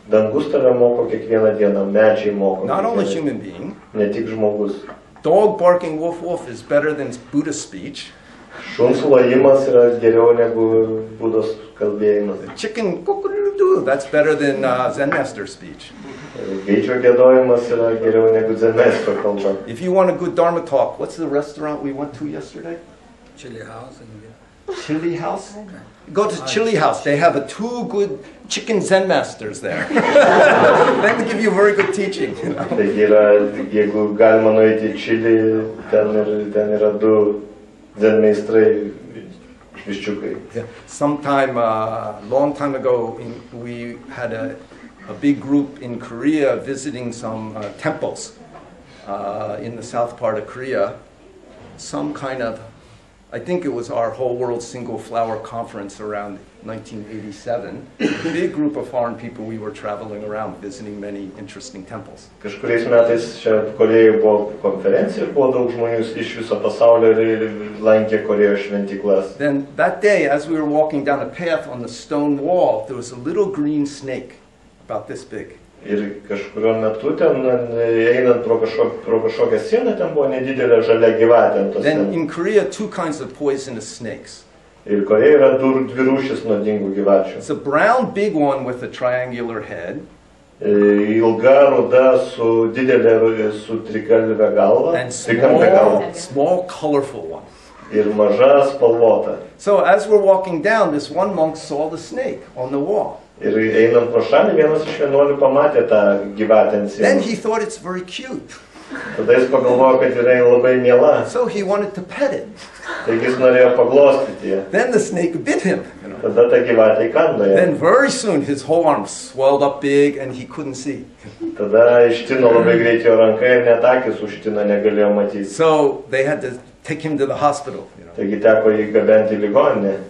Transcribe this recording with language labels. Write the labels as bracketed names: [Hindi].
[Lithuanian] Dangus tave moko kiekvieną dieną, medžiai moko. [English] Not only human being. [Lithuanian] Ne tik žmogus. [English] Dog barking woof woof is better than Buddha's speech. [Lithuanian] Šuns lojimas yra geriau negu Budos kalbėjimas. [English] Chicken kukurudu, that's better than Zen master's speech. [Lithuanian] Gaidžio giedojimas yra geriau negu Zen master kalba. [English] If you want a good Dharma talk, what's the restaurant we went to yesterday? Chili House. Chili House? Go to Chili House. They have 2 good chicken Zen masters there. They can give you very good teaching. [Lithuanian] Taigi jeigu galima nueiti į Čilį, ten yra 2 Zen meistrai viščiukai. [English] Long time ago, we had a big group in Korea visiting some temples in the south part of Korea. Some kind of I think it was our whole world single flower conference around 1987. A big group of foreign people, we were traveling around visiting many interesting temples. [Lithuanian] Kažkuriais metais čia Korėjoje buvo konferencija, buvo daug žmonių iš viso pasaulio ir lankė Korėjos šventyklas. [English] Then that day, as we were walking down a path on the stone wall, there was a little green snake about this big. [Lithuanian] Ir kažkurio metu ten, einant pro kažkokią sieną, ten buvo nedidelė žalia gyvatė ant tos [English] Then [Lithuanian] sienos. [English] in Korea, two kinds of poisonous snakes. [Lithuanian] Ir Korėjoje yra dvi rūšys nuodingų gyvačių. [English] It's a brown big one with a triangular head. [Lithuanian] Ilga, ruda, su didelė, su trigalvė galva. [English] And [Lithuanian] Trikampė galva. [English] small, colorful one. [Lithuanian] Ir maža spalvota. [English] So as we're walking down, this one monk saw the snake on the wall. [Lithuanian] Ir einant pro šalį, vienas iš vienuolių pamatė tą gyvatę ant [English] Then [Lithuanian] sienos. [English] he thought it's very cute. [Lithuanian] Tada jis pagalvojo, kad yra labai miela. [English] So he wanted to pet it. [Lithuanian] Taigi jis norėjo paglostyti ją. [English] Then the snake bit him. [Lithuanian] Tada ta gyvatė įkando ją. [English] Then very soon his whole arm swelled up big and he couldn't see. [Lithuanian] Tada ištino labai greit jo ranka ir net akis užtino, negalėjo matyti. [English] So they had to take him to the hospital. [Lithuanian] Taigi teko jį gabenti į ligoninę.